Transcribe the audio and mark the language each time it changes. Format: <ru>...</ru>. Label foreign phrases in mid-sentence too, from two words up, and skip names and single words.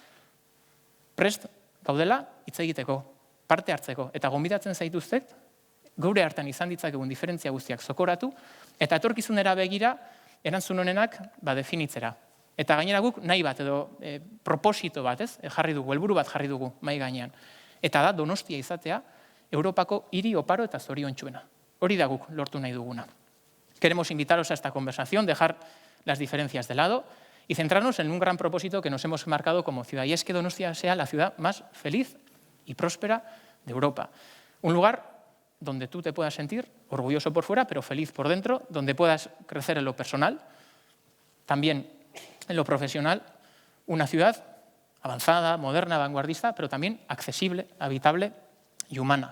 <eu>Prest gaudela hitz egiteko, parte hartzeko, eta gonbitatzen zaituztet, geure hartan izan ditzakegun diferentzia guztiak zokoratu, eta etorkizunera begira, erantzun honenak definitzera. Eta gainera guk nahi bat edo proposito bat, jarri dugu, helburu bat jarri dugu mai gainean. Eta da Donostia izatea Europako hiri oparo eta zoriontsuena. Hori da guk lortu nahi duguna.</eu> <es>Queremos invitaros a esta conversación, dejar las diferencias de lado y centrarnos en un gran propósito que nos hemos marcado como ciudad, y es que Donostia sea la ciudad más feliz y próspera de Europa. Un lugar donde tú te puedas sentir orgulloso por fuera, pero feliz por dentro, donde puedas crecer en lo personal, también en lo profesional, una ciudad avanzada, moderna, vanguardista, pero también accesible, habitable y humana.</es>